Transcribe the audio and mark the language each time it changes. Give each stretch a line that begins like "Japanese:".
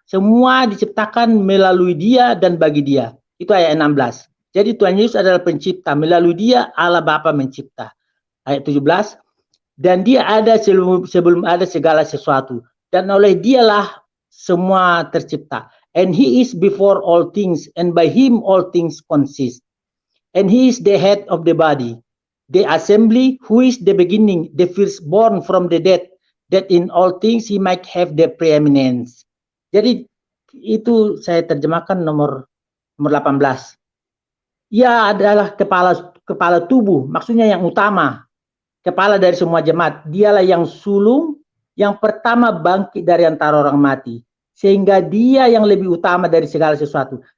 Indonesian: semua diciptakan melalui Dia dan bagi Dia. Itu ayat 16. Jadi Tuhan Yesus adalah pencipta, melalui Dia Allah Bapa mencipta. Ayat 17. Dan Dia ada sebelum ada segala sesuatu, dan oleh Dialah semua tercipta.
English: And He is before all things, and by Him all things consist. And He is the head of the body, the assembly, who is the beginning, the firstborn from the dead, that in all things He might have the preeminence.
Indonesian: Jadi itu saya terjemahkan nomor 18. Ia adalah kepala tubuh, maksudnya yang utama, kepala dari semua jemaat. Dialah yang sulung, yang pertama bangkit dari antara orang mati, sehingga Dia yang lebih utama dari segala sesuatu.